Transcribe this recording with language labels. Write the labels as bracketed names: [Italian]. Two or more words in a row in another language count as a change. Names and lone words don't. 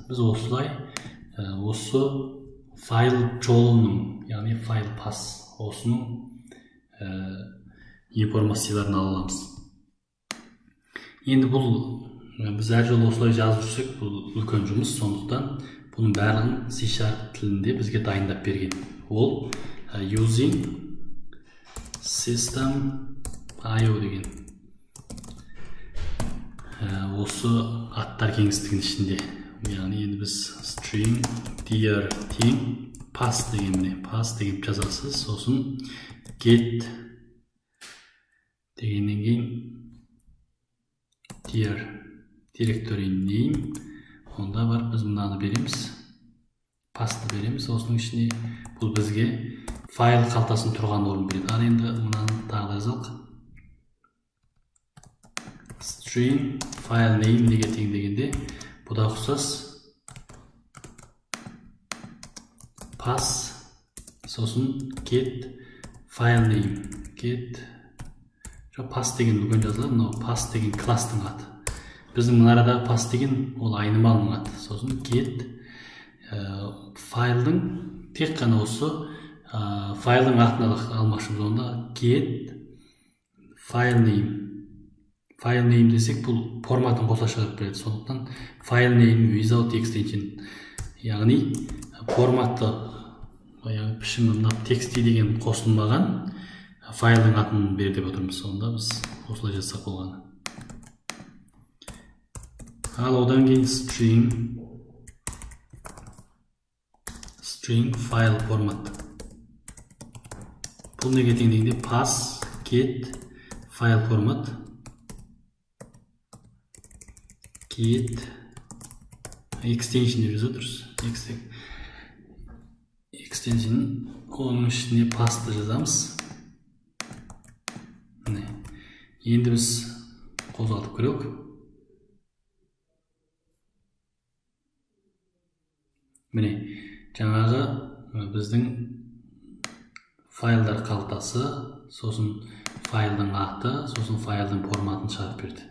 [Kazakh] Біз осылай осы файл жолының, яғни файл пас, осының информацияларын ала аламыз. Енді бұл біз әр жолы осылай жазып жүрсек, бұл үлкен жұмыс, сондықтан бұның барлығын C# тілінде бізге дайындап берген. Ол [English] using system.io [Kazakh] деген осы аттар кеңістігінің ішінде. Яғни енді біз [English] string dir team pass [Kazakh] деген жазасыз, сосын get дегеннен кейін [English] dir directory name, [Kazakh] онда бар біз мынаны береміз, passты береміз, осының ішіне бұл бізге файл қалтасын тұрған орын береді. Ал енді мынаны тағы жазалық, [English] string file name [Kazakh] неге тең дегенде бұда ұқсас pass, сосын [English] get file name, get pass [Kazakh] деген бүгін жазылады, но pass деген кластың аты. Біздің мынарада pass деген ол айнымалының аты. Сосын get файлдың тек қана осы файлдың атын алмақшымыз, онда [English] get file name. File name [Kazakh] десек, бұл форматын қоса шығарып береді. [English] Сондықтан file name without extension, [Kazakh] яғни форматты, яғни пішімі мына тексти деген қосылмаған файлдың атын бер деп отырмыз. Сонда біз осылай жазсақ болғаны. Ал одан кейін [English] string file [Kazakh] формат. Бұл неге тең дегенде [English] pass get file [Kazakh] формат, [English] get extension [Kazakh] деп жазып отырмыз. Extension, оның ішіне passты жазамыз. Енді біз қозғалтып көрейік. Міне, жаңағы біздің файлдар қалтасы, сосын файлдың аты, сосын файлдың форматын шығарып берді.